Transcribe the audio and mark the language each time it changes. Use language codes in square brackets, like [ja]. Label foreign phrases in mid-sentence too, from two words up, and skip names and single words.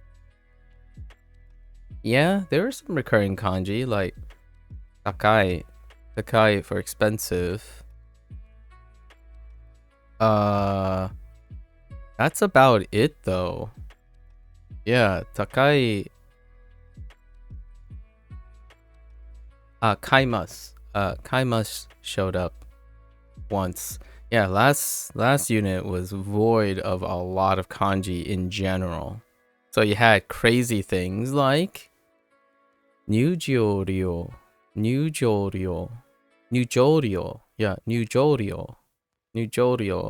[en] Yeah, there were some recurring kanji like takai. Takai for expensive. That's about it though. Yeah, takai. Kaimas. Kaimas showed up once. Yeah, last unit was void of a lot of kanji in general. So you had crazy things like Nujoryo. Yeah, Nujoryo.